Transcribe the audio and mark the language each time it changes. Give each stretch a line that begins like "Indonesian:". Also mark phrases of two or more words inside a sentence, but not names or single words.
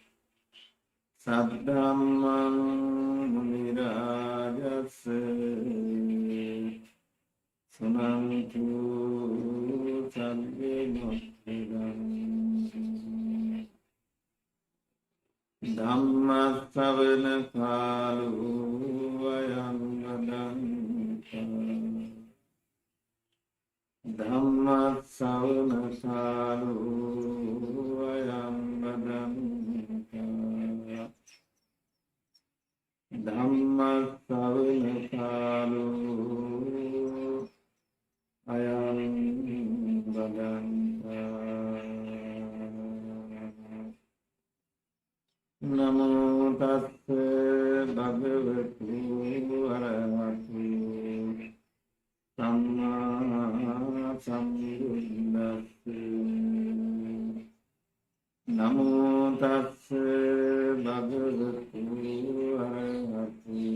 Pali: සද්ධම්මං මුනි රාජස්ස සුනන්තු සග්ගේ මොක්ඛදං ධම්ම ශ්‍රවණ කාලෝ අයං වදන්තා ධම්ම ශ්‍රවණ කාලෝ අයං වදන්තා ධම්ම ශ්‍රවණ කාලෝ අයං වදන්තා නමෝ තස්ස භගවතු අරහතු සම්මා sambuddhassa namo tassa bhagavatu arahato